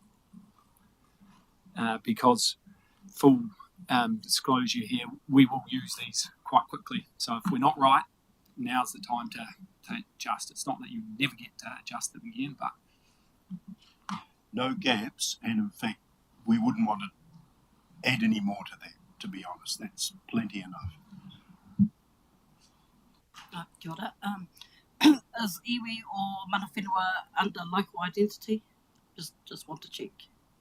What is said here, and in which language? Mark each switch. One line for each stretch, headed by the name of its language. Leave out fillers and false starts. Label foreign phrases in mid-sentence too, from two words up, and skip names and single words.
English: Because full disclosure here, we will use these quite quickly. So if we're not right, now's the time to adjust. It's not that you never get to adjust them again, but no gaps, and in fact, we wouldn't want to add any more to that, to be honest. That's plenty enough.
Māori: Kia ora.
English: Is iwi or
Māori: mana whenua
English: under local identity? Just want to check.